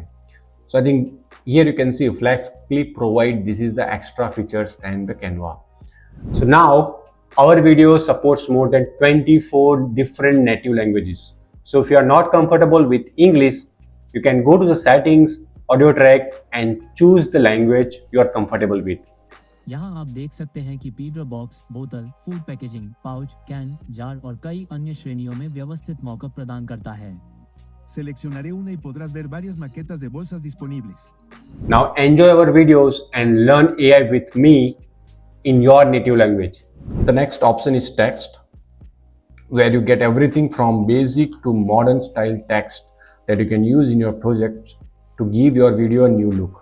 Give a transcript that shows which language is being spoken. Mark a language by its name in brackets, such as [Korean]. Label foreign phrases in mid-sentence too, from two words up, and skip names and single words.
[English] So I think here you can see FlexClip provide this is the extra features than the Canva. So now our video supports more than 24 different native languages. So if you are not comfortable with English, you can go to the settings, audio track, and choose the language you are comfortable with. [Hindi] यहाँ आप देख सकते हैं कि पीटर बॉक्स, बोतल, फूड पैकेजिंग, पाउच, कैन, जार और कई अन्य श्रेणियों में व्यवस्थित मॉकअप प्रदान करता है। [Spanish] Seleccionaré una y podrás ver varias maquetas de bolsas disponibles. [English] Now enjoy our videos and learn AI with me in your native language. The next option is text, where you get everything from basic to modern style text that you can use in your project to give your video a new look.